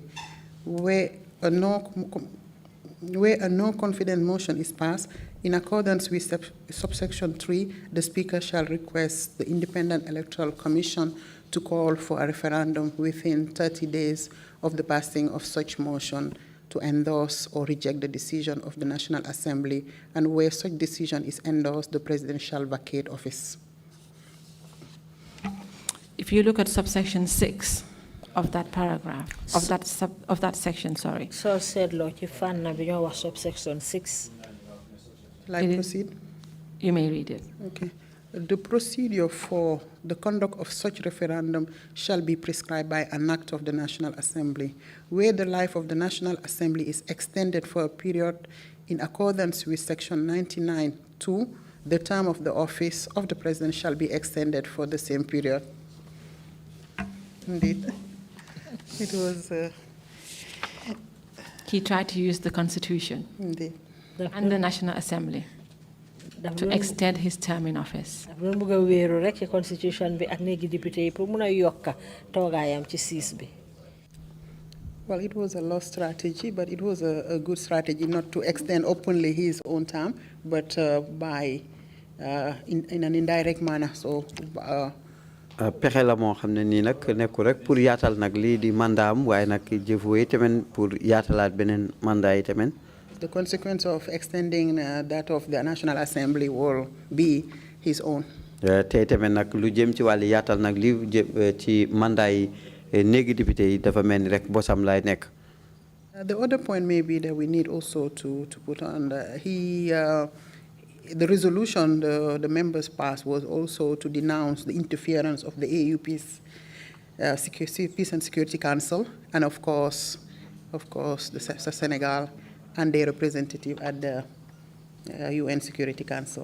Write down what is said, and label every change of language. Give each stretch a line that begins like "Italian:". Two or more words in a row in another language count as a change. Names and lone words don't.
English: Where a no confidence motion is passed, in accordance with subsection 3, the Speaker shall request the Independent Electoral Commission to call for a referendum within 30 days of the passing of such motion to endorse or reject the decision of the National Assembly, and where such decision is endorsed, the President shall vacate office. If you look at subsection 6 of that paragraph, of that section, sorry. So said law
Wolof: ci fan na bi ñoo wax subsection 6.
English: Shall I proceed? You may read it. Okay. The procedure for the conduct of such referendum shall be prescribed by an act of the National Assembly, where the life of the National Assembly is extended for a period in accordance with section 99(2), the term of the office of the President shall be extended for the same period. Indeed. It was... He tried to use the Constitution Indeed. and the National Assembly to extend his term in office.
Wolof: Constitution bi ak néegi député yi pour mun a yokka toogaayam ci siis bi.
English: Well, it was a lost strategy, but it was a good strategy not to extend openly his own term, but by in an indirect manner. So.
Wolof: Pexe la moo xam ne nii nag nekkul rek pour yaatal nag lii di mandat am waaye nag jëfuwee tamit pour yaatalaat beneen mandat yi tamit.
English: The consequence of extending that of the National Assembly will be his own.
Wolof: Te tamit nag lu jëm ci wàllu yaatal nag li ci mandat yi néegi député yi dafa mel ni rek bosam lay nekk.
English: The other point maybe that we need also to put on the resolution the members passed was also to denounce the interference of the AUP's Peace and Security Council, and of course the Senegal and their representative at the UN Security Council.